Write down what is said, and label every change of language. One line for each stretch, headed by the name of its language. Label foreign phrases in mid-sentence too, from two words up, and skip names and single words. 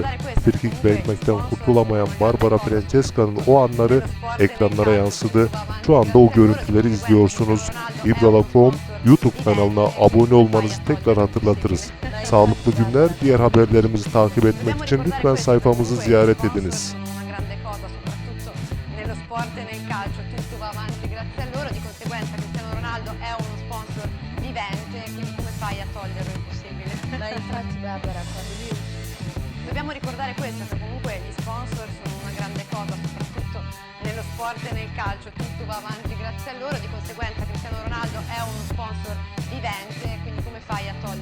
Turkish: Frikik vermekten kurtulamayan Barbara Francesca'nın o anları ekranlara yansıdı. Şu anda o görüntüleri izliyorsunuz. İbrala.com YouTube kanalına abone olmanızı tekrar hatırlatırız. Sağlıklı günler, diğer haberlerimizi takip etmek için lütfen sayfamızı ziyaret ediniz.
Italian: Nello sport e nel calcio tutto va avanti grazie a loro, di conseguenza Cristiano Ronaldo è uno sponsor vivente, quindi come fai a toglierlo? È impossibile. Ma infatti Barbara, quando lui Dobbiamo ricordare questo, che comunque gli sponsor sono una grande cosa, soprattutto nello sport e nel calcio tutto va avanti grazie a loro, di conseguenza Cristiano Ronaldo è uno sponsor vivente, quindi come fai a toglierlo?